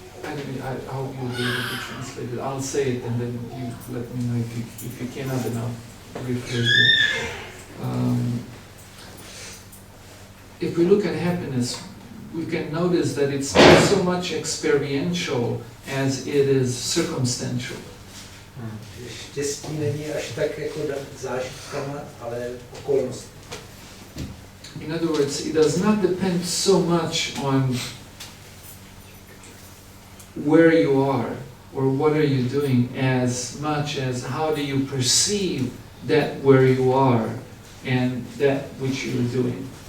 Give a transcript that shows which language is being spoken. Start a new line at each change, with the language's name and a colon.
English: I hope you'll be able to translate it. I'll say it and then you let me know if you cannot, then I'll rephrase it. If we look at happiness, we can notice that it's not so much experiential as it is circumstantial.
Czech: Štěstí není až tak jako zážitkama, ale okolnost.
English: In other words, it does not depend so much on where you are or what are you doing as much as how do you perceive that where you are and that which you're doing.